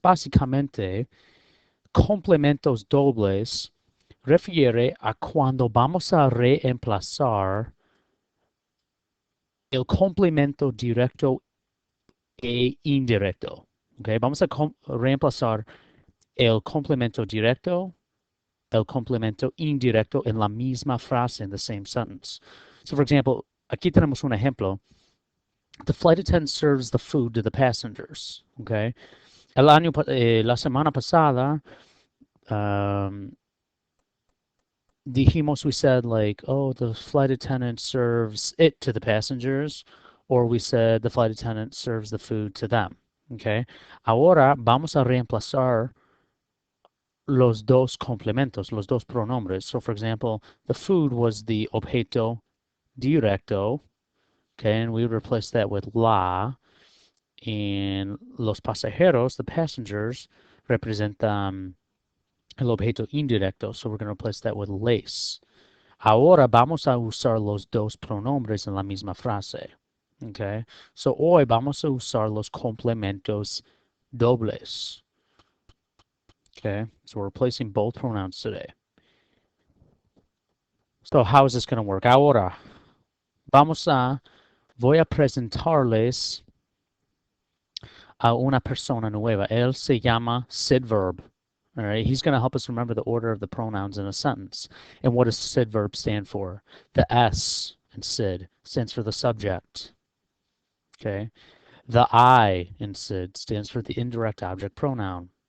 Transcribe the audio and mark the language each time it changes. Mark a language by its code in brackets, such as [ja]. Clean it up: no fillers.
[es] Básicamente, complementos dobles refiere a cuando vamos a reemplazar el complemento directo e indirecto. Okay, vamos a reemplazar el complemento directo, el complemento indirecto en la misma frase, [en] in the same sentence. So, for example, [es] aquí tenemos un ejemplo. [en] The flight attendant serves the food to the passengers. Okay. [es] La semana pasada, um, dijimos, [en] we said like, oh, the flight attendant serves it to the passengers, or we said the flight attendant serves the food to them. Okay. [es] Ahora vamos a reemplazar los dos complementos, los dos pronombres. [en] So, for example, the food was the objeto directo, okay, and we would replace that with la. And [es] los pasajeros, [en] the passengers, [es] representan el objeto indirecto, [en] so we're going to replace that with les. [es] Ahora vamos a usar los dos pronombres en la misma frase. [en] Okay, so [es] hoy vamos a usar los complementos dobles. [en] Okay, so we're replacing both pronouns today. So how is this going to work? [es] Ahora voy a presentarles a una persona nueva. Él se llama Sid Verb. [en] All right, he's going to help us remember the order of the pronouns in a sentence. And what does Sid Verb stand for? The S in Sid stands for the subject. Okay, the I in Sid stands for the indirect object pronoun.